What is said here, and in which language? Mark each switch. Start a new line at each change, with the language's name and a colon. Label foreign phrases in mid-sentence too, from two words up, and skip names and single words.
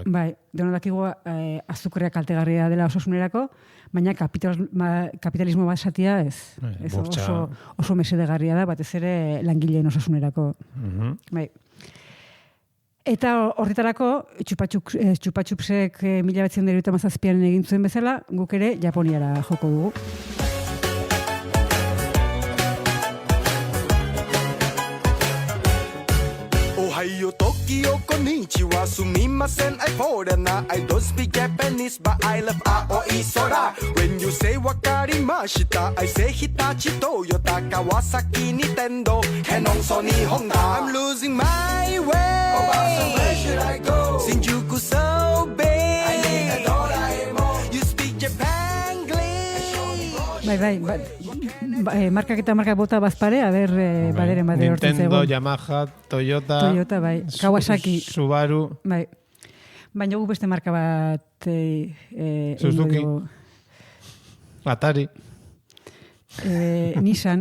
Basque: Bai, deno dakigu azukrea kaltegarria dela osasunerako, baina kapitalismo bat satia ez. Ez oso mesedegarria da, batez ere langileen osasunerako. Bai. Eta horretarako, txupatxupsek 1977an egin zuen bezala, guk ere Japoniara joko dugu.
Japanese: Ohio, Tokyo, konnichiwa, sumimasen,
English: I foreigner. I don't speak Japanese, but I love Aoi Sora. When you say
Japanese: wakarimashita,
English: I say Hitachi, Toyota, Kawasaki, Nintendo, Canon, Sony, Honda. I'm losing my way. Oh, so where should I go? Shinjuku so big. I need a Doraemon. You speak Japanglish.
Basque: Bai, markak eta markak bota bazpare, baderen bade hortzen zegoen. Nintendo, Yamaha, Toyota, bai. Kawasaki. Subaru. Bai. Baina gu beste marka bat... Suzuki. Atari. Nissan.